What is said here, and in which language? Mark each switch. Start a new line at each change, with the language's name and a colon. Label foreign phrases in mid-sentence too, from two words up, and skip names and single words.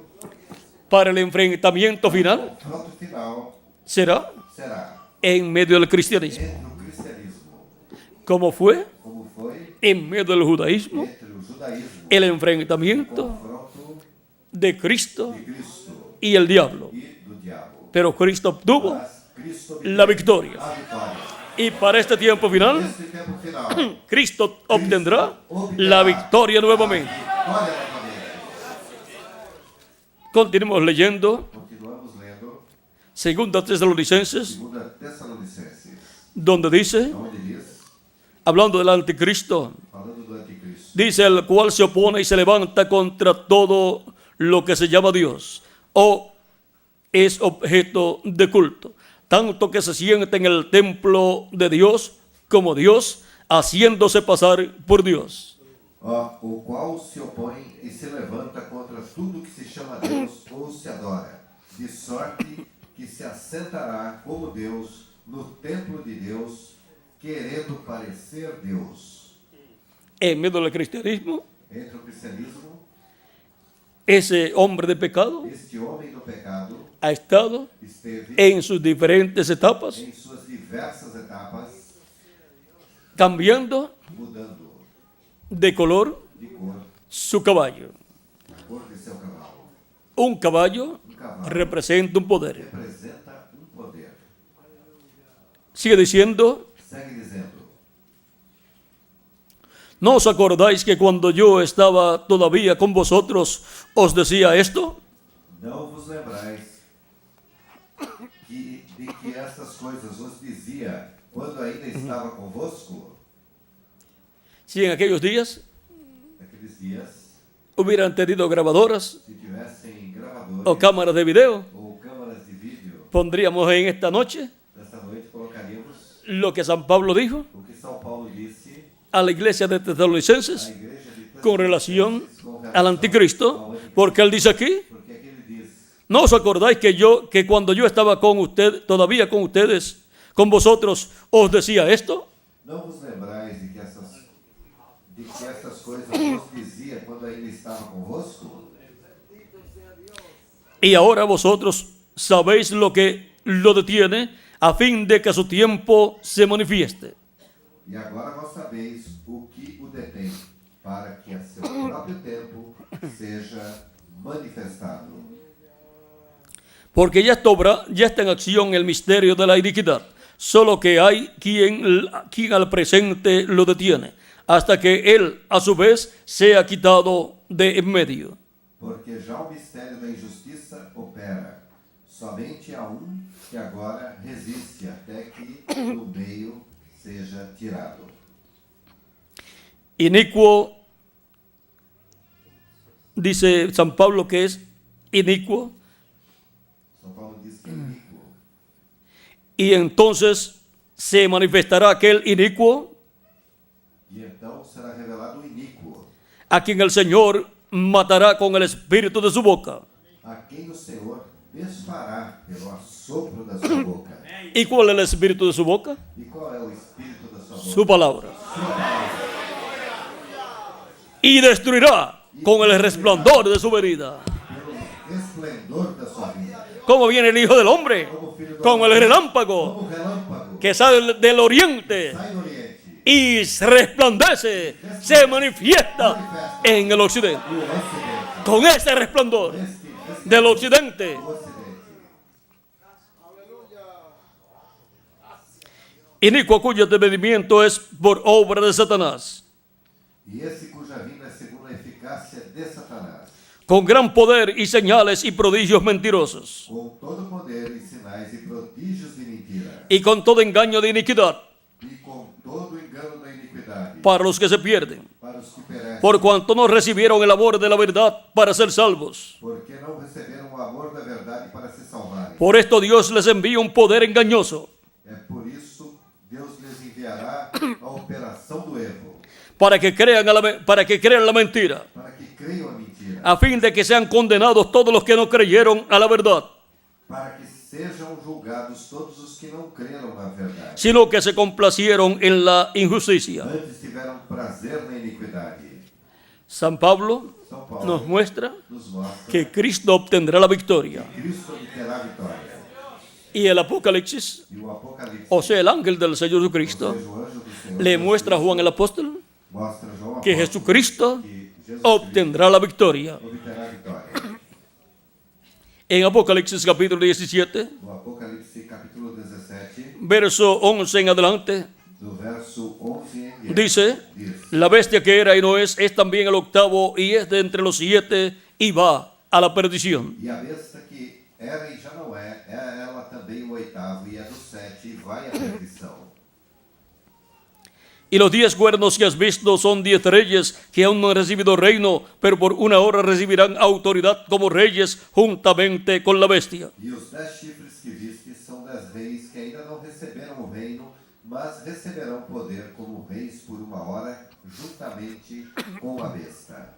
Spanish: para el enfrentamiento final
Portuguese: o confronto final,
Spanish: será
Portuguese: será
Spanish: en medio del cristianismo,
Portuguese: entre o cristianismo,
Spanish: como fue
Portuguese: como foi
Spanish: en medio del judaísmo,
Portuguese: entre o judaísmo,
Spanish: el
Portuguese: o
Spanish: enfrentamiento
Portuguese: confronto
Spanish: de Cristo
Portuguese: de Cristo
Spanish: y el diablo.
Portuguese: e do diabo.
Spanish: Pero Cristo obtuvo
Portuguese: Mas Cristo
Spanish: la victoria.
Portuguese: a vitória.
Spanish: Y para este tiempo final,
Portuguese: Neste tempo final,
Spanish: Cristo obtendrá la victoria nuevamente.
Portuguese: vitória novamente.
Spanish: Continuemos leyendo
Portuguese: Continuamos lendo
Spanish: Segunda Tesalonicenses,
Portuguese: 2 Tessalonicenses,
Spanish: donde dice,
Portuguese: onde diz,
Spanish: hablando del anticristo,
Portuguese: falando do anticristo,
Spanish: dice el cual se opone y se levanta contra todo lo que se llama Dios o es objeto de culto, tanto que se siente en el templo de Dios como Dios, haciéndose pasar por Dios.
Portuguese: o qual se opõe e se levanta contra tudo que se chama Deus ou se adora, de sorte que se assentará como Deus no templo de Deus, querendo parecer Deus.
Spanish: En medio del cristianismo,
Portuguese: Entre o cristianismo,
Spanish: ese hombre de pecado
Portuguese: este homem do pecado
Spanish: ha estado
Portuguese: esteve
Spanish: en sus diferentes etapas,
Portuguese: em suas diversas etapas,
Spanish: cambiando
Portuguese: mudando
Spanish: de color
Portuguese: de cor,
Spanish: su caballo.
Portuguese: a cor de seu cavalo.
Spanish: Un caballo
Portuguese: Cavalo
Spanish: representa un poder.
Portuguese: representa poder.
Spanish: Sigue diciendo,
Portuguese: Segue dizendo,
Spanish: ¿no os acordáis que cuando yo estaba todavía con vosotros os decía esto?
Portuguese: não vos lembrais de que estas coisas os dizia quando ainda estava convosco?
Spanish: Si en aquellos días
Portuguese: Naqueles dias,
Spanish: hubieran tenido grabadoras
Portuguese: se tivessem gravadores
Spanish: o cámaras de video,
Portuguese: ou câmaras de vídeo,
Spanish: pondríamos en esta noche
Portuguese: nesta noite colocaríamos
Spanish: lo que San Pablo dijo
Portuguese: o que São Paulo disse
Spanish: a la iglesia de
Portuguese: à
Spanish: Tesalonicenses
Portuguese: igreja de
Spanish: con relación
Portuguese: com
Spanish: al
Portuguese: relação
Spanish: anticristo,
Portuguese: ao anticristo.
Spanish: porque él dice aquí,
Portuguese: Porque aqui ele diz,
Spanish: ¿no os acordáis que cuando yo estaba con usted, todavía con ustedes, con vosotros, os decía esto?
Portuguese: não vos lembrais de que estas coisas vos dizia quando ainda estava convosco?
Spanish: Y ahora vosotros sabéis lo que lo detiene a fin de que a su tiempo se manifieste.
Portuguese: E agora vós sabeis o que o detém, para que a seu próprio tempo seja manifestado.
Spanish: Porque ya está en acción el misterio de la iniquidad, solo que hay quien al presente lo detiene, hasta que él a su vez sea quitado de en medio.
Portuguese: Porque já o mistério da injustiça opera. Somente há que agora resiste até que do meio seja tirado.
Spanish: Inicuo, dice San Pablo que es inicuo,
Portuguese: São Paulo diz que é iníquo.
Spanish: y entonces se manifestará aquel inicuo
Portuguese: E então será revelado o iníquo,
Spanish: a quien el Señor matará con el espíritu de su boca.
Portuguese: a quem o Senhor desfará pelo assopro da sua boca.
Spanish: ¿Y cuál es el espíritu de su boca?
Portuguese: E qual é o espírito da sua boca?
Spanish: Su palabra. Y destruirá con el resplandor de su venida.
Portuguese: Pelo esplendor da sua vida.
Spanish: ¿Cómo viene el Hijo del Hombre? Como el relámpago
Portuguese: Como relâmpago
Spanish: que sale del oriente
Portuguese: sai do oriente
Spanish: y resplandece, se manifiesta en el occidente.
Portuguese: e o ocidente.
Spanish: Con ese resplandor del occidente,
Portuguese: O ocidente.
Spanish: inicuo cuyo desmedimiento es por obra de Satanás,
Portuguese: E esse cuja vinda é segundo a eficácia de Satanás,
Spanish: con gran poder y señales y prodigios mentirosos,
Portuguese: com todo poder e sinais e prodígios de mentira,
Spanish: y con todo engaño de iniquidad
Portuguese: e com todo engano da iniquidade,
Spanish: para los que se pierden,
Portuguese: para os que perecem,
Spanish: por cuanto no recibieron el amor de la verdad para ser salvos.
Portuguese: porque não receberam o amor da verdade para se salvarem.
Spanish: Por esto Dios les envía un poder engañoso
Portuguese: É por isso Deus lhes enviará a operação do erro,
Spanish: para que crean la mentira,
Portuguese: para que creiam a mentira,
Spanish: a fin de que sean condenados todos los que no creyeron a la verdad,
Portuguese: para que sejam julgados todos os que não creram na verdade,
Spanish: sino que se complacieron en la injusticia.
Portuguese: antes tiveram prazer na iniquidade.
Spanish: San Pablo
Portuguese: São Paulo
Spanish: nos muestra
Portuguese: nos mostra
Spanish: que Cristo obtendrá la victoria.
Portuguese: que Cristo obterá a vitória.
Spanish: Y el Apocalipsis,
Portuguese: E o Apocalipse,
Spanish: o sea, el ángel del Señor Jesucristo,
Portuguese: ou seja, o anjo do Senhor,
Spanish: le muestra a Juan el apóstol
Portuguese: mostra João
Spanish: que
Portuguese: apóstolo
Spanish: Jesucristo
Portuguese: que Jesus
Spanish: obtendrá la victoria.
Portuguese: obterá a vitória.
Spanish: En Apocalipsis capítulo 17,
Portuguese: No Apocalipse capítulo 17,
Spanish: verso 11 en adelante,
Portuguese: do verso 11 em diante,
Spanish: dice:
Portuguese: diz:
Spanish: la bestia que era y no es también el octavo y es de entre los 7 y va a la perdición.
Portuguese: E a besta que era e já não é ela também o oitavo e é do 7 e vai à perdição.
Spanish: Y los 10 cuernos que has visto son 10 reyes que aún no han recibido reino, pero por una hora recibirán autoridad como reyes juntamente con la bestia.
Portuguese: E os 10 chifres que viste são 10 reis que ainda não receberam o reino, mas receberão poder como reis por uma hora, juntamente com a besta.